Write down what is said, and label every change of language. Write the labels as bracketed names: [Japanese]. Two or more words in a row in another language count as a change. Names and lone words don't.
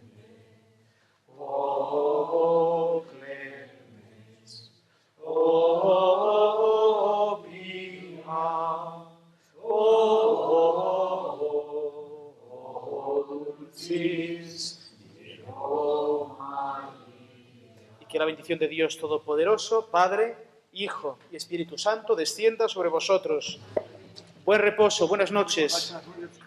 [Latin] O clemens, o pia, o dulcis Virgo Maria. [Spanish] Y que la bendición de Dios Todopoderoso, Padre, Hijo y Espíritu Santo descienda sobre vosotros. Buen reposo, buenas noches.